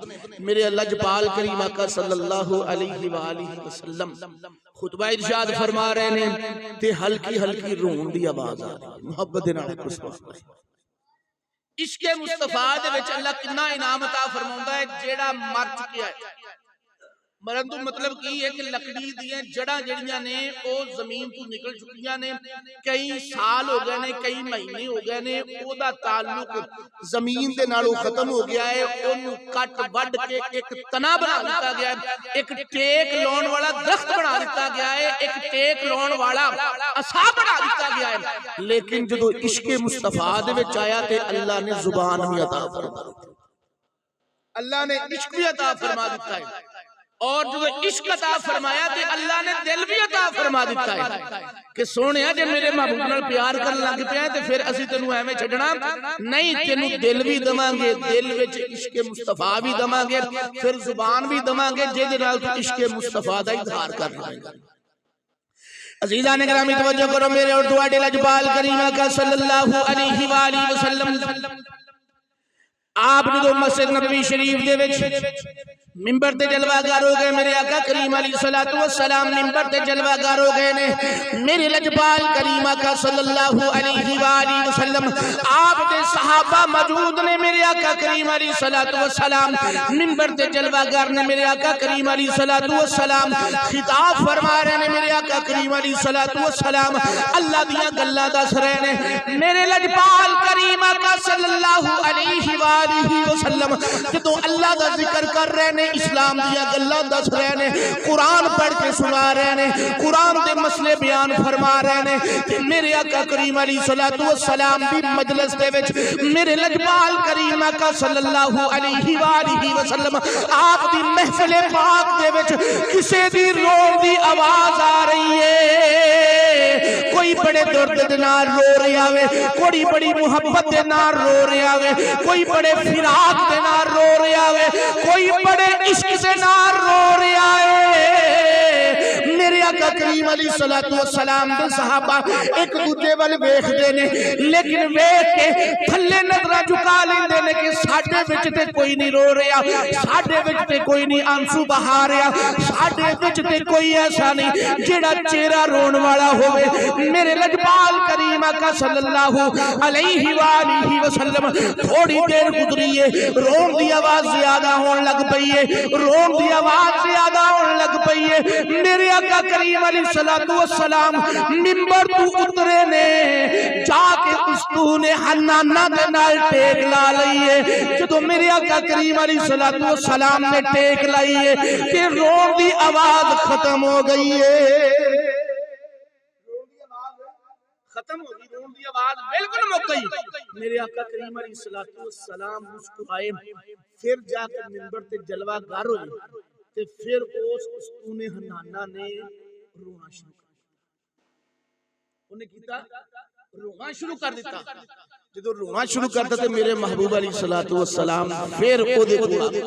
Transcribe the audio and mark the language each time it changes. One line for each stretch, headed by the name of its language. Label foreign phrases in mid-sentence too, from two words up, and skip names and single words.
Punjabi: میرے اللہ جپال کریم آقا
Arabic: صلی اللہ علیہ وآلہ وسلم
Punjabi: خطبہ ارشاد فرما رہے ہیں تے ہلکی ہلکی رون دی آواز آ رہی ہے. محبت دے نال کچھ عشق مصطفیٰ دے وچ اللہ کتنا انعام عطا فرماوندا ہے. جیڑا مر چکیا ہے، مرن تو مطلب کی ہے کہ لکڑی دیاں جڑاں جڑیاں نے او زمین تو نکل چکیاں نے، کئی سال ہو گئے نے، کئی مہینے ہو گئے نے، او دا تعلق زمین دے نالوں ختم ہو گیا ہے. اونوں کٹ وڈ کے ایک تنا بنا دیتا گیا ہے، ایک ٹیک لاؤن والا درخت بنا دیتا گیا ہے، ایک ٹیک لاؤن والا عصا بنا دیتا گیا ہے. لیکن جدوں عشق مصطفیٰ دے وچ آیا تے اللہ نے زبان بھی عطا فرما دی، اللہ نے عشق بھی عطا فرما دیتا ہے. اور جو عشق عطا فرمایا تے اللہ نے دل بھی عطا فرما دیتا ہے کہ سونیا جے میرے محبوب نال پیار کرن لگ پیا تے پھر اسی تینوں ایویں چھڈنا نہیں، تینوں دل بھی دواں گے، دل وچ عشق مصطفیٰ بھی دواں گے، پھر زبان بھی دواں گے جے دے نال تو عشق مصطفیٰ دا اظہار کر لے گا. عزیزان گرامی توجہ کرو، میرے اور تواڈے لجپال کریم آقا
Arabic: صلی اللہ علیہ وآلہ وسلم
Punjabi: آپ جو مسجد نبوی شریف دے وچ ممبر تے جلوہ گار ہو گئے. میرے آقا کریم
Arabic: علیہ الصلوۃ والسلام
Punjabi: ممبر تے جلوہ گار ہو گئے نے. میرے لجپال کریم آقا
Arabic: صلی اللہ علیہ وآلہ وسلم
Punjabi: آپ دے صحابہ موجود نے. میرے آقا کریم
Arabic: علیہ الصلوۃ والسلام
Punjabi: ممبر تے جلوہ گار نے. میرے آقا کریم
Arabic: علیہ الصلوۃ والسلام
Punjabi: خطاب فرما رہے نے. میرے آقا کریم
Arabic: علیہ الصلوۃ والسلام
Punjabi: اللہ دیاں گلاں دس رہے نے. میرے لجپال کریم آقا
Arabic: صلی اللہ علیہ وآلہ وسلم
Punjabi: جدوں اللہ دا ذکر کر رہے نے، اسلام دیا گلاں دس رہے نے، قرآن پڑھ کے سنا رہے نے، قرآن دے مسئلے بیان فرما رہے نے. میرے آقا کریم
Arabic: علیہ الصلوۃ والسلام
Punjabi: دی مجلس دے وچ میرے لجپال کریم آقا
Arabic: صلی اللہ علیہ وآلہ وسلم
Punjabi: آپ دی محفل پاک دے وچ کسے دی رون دی آواز آ رہی ہے. کوئی بڑے درد دے نال رو رہا ہے، کوئی بڑی محبت دے نال رو رہا ہے، کوئی بڑے فراق دے نال رو رہا ہے، کوئی بڑے عشق سے نار رو رہا ہے. میرے آقا کریم
Arabic: علیہ الصلوۃ والسلام
Punjabi: دے صحابہ ایک دوجے ول ویکھدے نے، لیکن ویکھ کے تھلے نظراں جھکا لیندے نے کہ ساڈے وچ تے کوئی نہیں رو رہا، ساڈے وچ تے کوئی نہیں آنسو بہا رہا، ساڈے وچ تے کوئی ایسا نہیں جیڑا چہرہ رون والا ہوے. میرے لجپال کریم آقا
Arabic: صلی اللہ علیہ وآلہ وسلم
Punjabi: تھوڑی دیر گزری ہے، رون دی آواز زیادہ ہون لگ پئی ہے، رون دی آواز زیادہ آواز آن لگ پئی ہے میرے آقا کریم
Arabic: علیہ السلام
Punjabi: منبر تو اترے نے جا کے استون حنانہ دے نال ٹیک لا لئیے جدو میرے آقا کریم
Arabic: علیہ السلام
Punjabi: نے ٹیک لائیے کہ رون دی آواز ختم ہو گئی ہے ختم ہو گئی رون دی آواز بالکل مک گئی میرے آقا کریم
Arabic: علیہ السلام
Punjabi: مسکرائے پھر جا کے منبر تے جلوہ گر ہوئے تے پھر اس استون حنانہ نے رونا شروع کر انہیں کیتا رونا شروع کر دیتا جدو رونا شروع کرتا تے میرے محبوب
Arabic: علیہ السلام
Punjabi: پھر او دے کو